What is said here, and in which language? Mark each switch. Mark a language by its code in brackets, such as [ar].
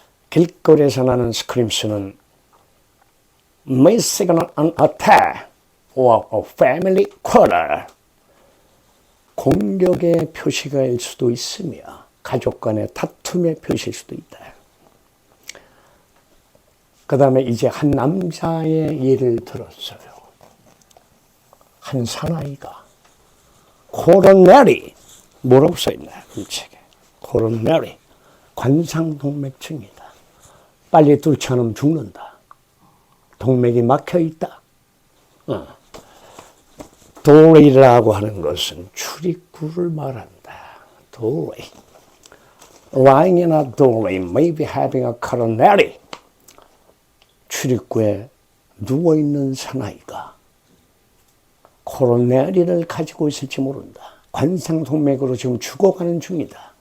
[ko] 길거리에서 나는 스크림스는 [en] may signal an attack or a family quarrel. [ko] 공격의 표시가일 수도 있으며 가족 간의 다툼의 표시일 수도 있다. 그 다음에 이제 한 남자의 예를 들었어요. 한 사나이가 코로나리 뭐라고 써있나요? 이 책에. 코로나리 관상동맥증이다. 빨리 뚫지 않으면 죽는다. 동맥이 막혀있다. 도레이라고 하는 것은 출입구를 말한다. 도레이. [en] Lying in a doorway may be having a coronary. [ko] 출입구에 누워있는 사나이가 코로나리를 가지고 있을지 모른다. 관상동맥으로 지금 죽어가는 중이다.